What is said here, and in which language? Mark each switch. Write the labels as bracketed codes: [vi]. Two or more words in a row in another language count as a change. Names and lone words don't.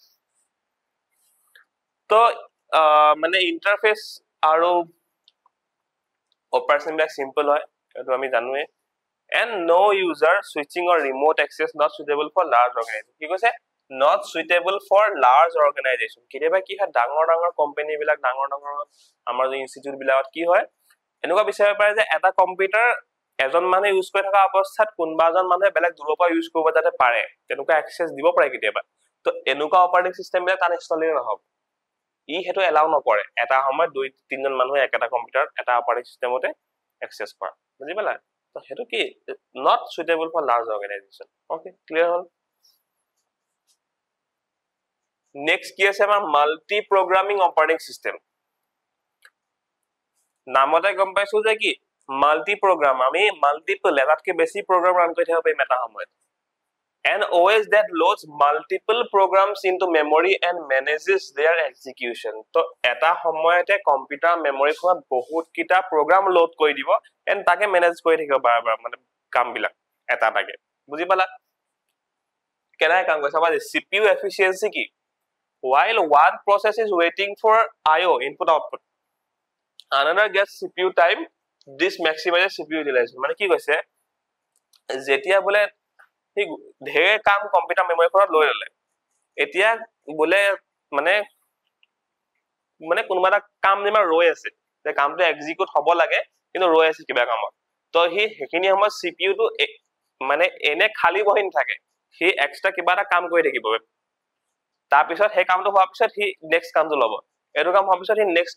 [as] তো মানে ইন্টাৰফেস আৰু অপাৰেশন বিলাক সিম্পল হয় এটো আমি জানোৱে [en] and no user switching or remote access not suitable for large organization [as] কি কৈছে [en] not suitable for large organization [as] কিবা কি হয় ডাঙৰ ডাঙৰ কোম্পানী বিলাক ডাঙৰ ডাঙৰ আমাৰ যে ইনস্টিটিউট বিলাকত কি হয় এনেকুৱা বিচাৰিব পাৰে যে এটা কম্পিউটাৰ এজন মানে ইউজ কৰি থকা অৱস্থাত কোনবাজন মানুহে বেলেগ দূৰৰ পৰা ইউজ কৰিব যাতে পাৰে তেনেকুৱা এক্সেস দিব পাৰে কেতিয়াবা তো এনেকুৱা [en] operating system [as] বিলাক তান ইনষ্টল নহব ই হেতু এলাউ নকৰে এটা সময়ত দুই তিনজন মানুহে একটা কম্পিউটাৰ এটা অপাৰেটিং সিস্টেমতে এক্সেস কৰা বুজি পালা তো হেতু কি [en] not suitable for large organization okay clear [as] হল next কি আছে আমাৰ [en] multi programming operating system [as] নামতে গম পাইছো যে কি [en] multi program [as] আমি মাল্টিপল এটাতকে বেছি প্ৰগ্ৰাম ৰান কৰি থাকিব পাৰিম এটা সময়ত [en] an OS that loads multiple programs into memory and manages their execution [as] তো এটা সময়তে [en] computer memory [as] খনত বহুত কিটা প্ৰগ্ৰাম লোড কৰি দিব এন্ড তাকে মেনেজ কৰি থাকিব বাৰবাৰ মানে কাম বিলাক এটা টাকে বুজি পালা কেনেকৈ কাম কৰিছে আমাৰ [en] CPU efficiency [as] কি [en] while one process is waiting for IO input output another gets CPU time, this maximizes CPU utilization. [as] মানে কি কৈছে যেতিয়া বোলে সি ঢেৰ কাম [en] computer memory [as] পৰা লৈ ললে এতিয়া বোলে মানে মানে কোনোবা এটা কাম যেনিবা ৰৈ আছে যে কামটো এক্সিকিউট হ'ব লাগে কিন্তু ৰৈ আছে কিবা কামত তো সি সেইখিনি সময়ত CPU টো মানে এনে খালি বহি নাথাকে সি এক্সট্ৰা কিবা এটা কাম কৰি থাকিব তাৰ পিছত সেই কামটো হোৱাৰ পিছত সি নেক্সট কামটো ল'ব এইটো কাম হোৱাৰ পিছত সি নেক্সট